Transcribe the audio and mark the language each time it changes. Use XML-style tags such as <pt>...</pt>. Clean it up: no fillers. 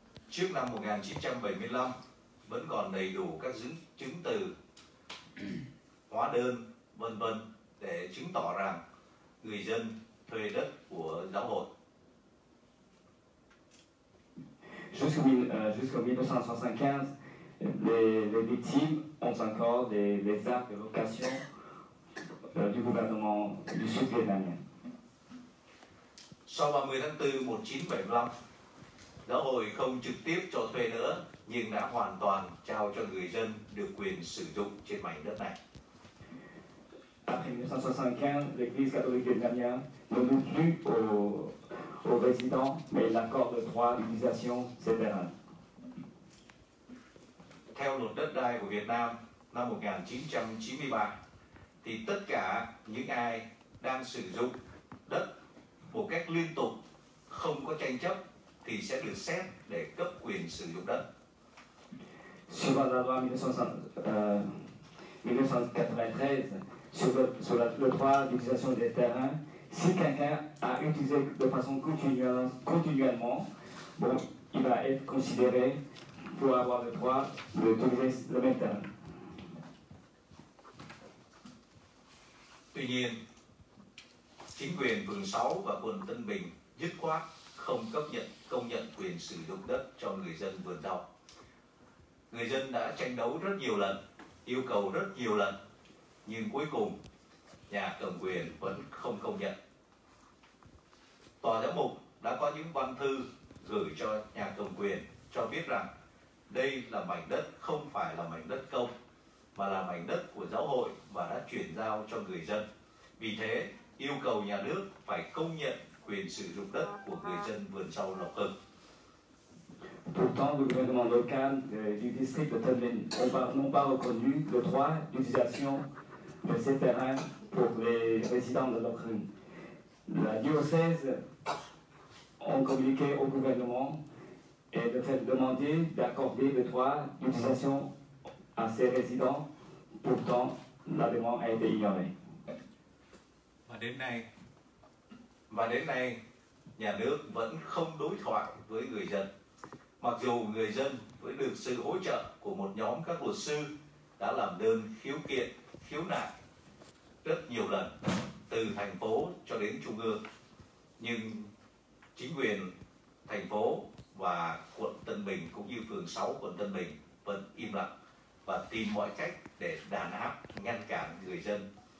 <vi>Trước năm 1975 vẫn còn đầy đủ các chứng từ, hóa đơn, vân vân để chứng tỏ rằng người dân thuê đất của giáo hội.</vi> <fr>Jusqu'en 1975, les victimes ont encore les actes de location du gouvernement du Sud vietnamien.</fr> <vi>Sau 30 tháng 4 1975, giáo hội không trực tiếp cho thuê nữa nhưng đã hoàn toàn trao cho người dân được quyền sử dụng trên mảnh đất này.</vi> <fr>Après 1975, l'Église catholique vietnamienne ne loue plus aux résidents, mais il accorde le droit d'utilisation ces terrains.</fr> <vi>Theo luật đất đai của Việt Nam năm 1993, thì tất cả những ai đang sử dụng đất một cách liên tục, không có tranh chấp thì sẽ được xét để cấp quyền sử dụng đất.</vi> <fr>Suivant la loi 1993 sur le droit d'utilisation des terrains, si quelqu'un a utilisé de façon continuellement, bon, il va être considéré pour avoir le droit d'utiliser le même terrain.</fr> <vi>Tuy nhiên, chính quyền phường 6 và quận Tân Bình dứt khoát không công nhận quyền sử dụng đất cho người dân vườn rau. Người dân đã tranh đấu rất nhiều lần, yêu cầu rất nhiều lần, nhưng cuối cùng nhà cầm quyền vẫn không công nhận. Tòa giám mục đã có những văn thư gửi cho nhà cầm quyền cho biết rằng đây là mảnh đất không phải là mảnh đất công, mà là mảnh đất của giáo hội và đã chuyển giao cho người dân. Vì thế, yêu cầu nhà nước phải công nhận quyền sử dụng đất của người dân vườn rau Lộc Hưng.</vi> <fr>Pourtant, le gouvernement local du district de Tân Bình n'ont pas reconnu le droit d'utilisation de ces terrains pour les résidents de Lộc Hưng. La diocèse ont communiqué au gouvernement et de fait demander d'accorder le droit d'utilisation à ces résidents. Pourtant, la demande a été ignorée.</fr> <vi>Và đến nay, nhà nước vẫn không đối thoại với người dân. Mặc dù người dân với được sự hỗ trợ của một nhóm các luật sư đã làm đơn khiếu kiện, khiếu nại rất nhiều lần từ thành phố cho đến trung ương, nhưng chính quyền thành phố và quận Tân Bình cũng như phường 6 quận Tân Bình vẫn im lặng và tìm mọi cách để đàn áp, ngăn cản người dân.</vi>